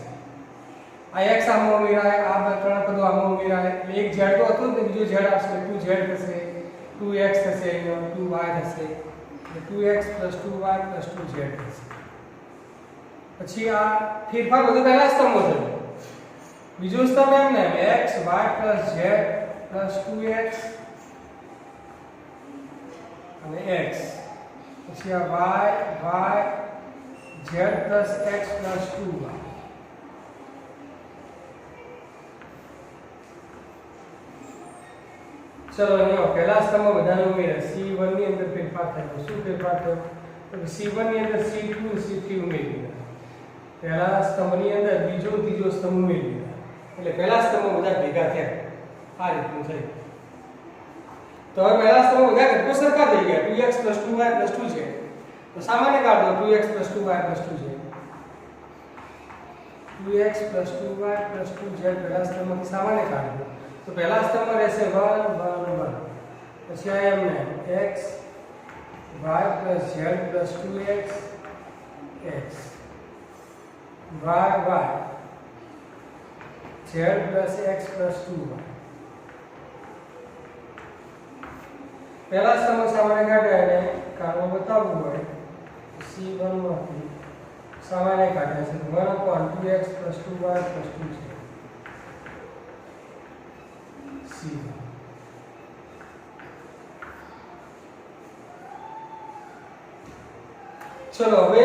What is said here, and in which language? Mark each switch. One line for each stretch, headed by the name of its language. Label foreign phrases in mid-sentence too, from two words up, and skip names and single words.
Gujarati: આ x આમાં ઉમેરાય આ ત્રણ પદો આમાં ઉમેરાય એટલે એક z તો હતો ને બીજો z આવશે 2z થશે 2x થશે અહીંયા 2y થશે એટલે 2x + 2y + 2z થશે। પછી આ ફેરફાર બધું પહેલા સ્તંભમાં થયો બીજો સ્તંભ એમ ને x y + z + 2x અને x પછી આ y z + x + 2y चलो અહીંયા પહેલા સ્તંભમાં બધાને ઉમેર્યા c1 ની અંદર ફેરફાર થયો શું ફેરફાર થયો તો c1 ની અંદર c2 c3 ઉમેરી દીધા પહેલા સ્તંભની અંદર બીજો ત્રીજો સ્તંભ ઉમેરી દીધા એટલે પહેલા સ્તંભમાં બધા ભેગા થયા આ રીતનું થયું। તો હવે પહેલા સ્તંભમાં બધા ઘટકો સરખા થઈ ગયા 2x + 2y + 2z તો સામાન્ય કાઢો 2x + 2y + 2z 2x + 2y + 2z પહેલા સ્તંભમાંથી સામાન્ય કાઢો
Hindi: तो पहला स्तंभ में
Gujarati: रहશે 1 1 1 પછી આ એમને x y + z + 2x x y y z + x + 2y પહેલા સ્તંભ સામાન્ય કાઢે અને કાઢવા બતાવવું હોય c1 માંથી સામાન્ય કાઢે છે 1/2x + 2y + 2z चलो હવે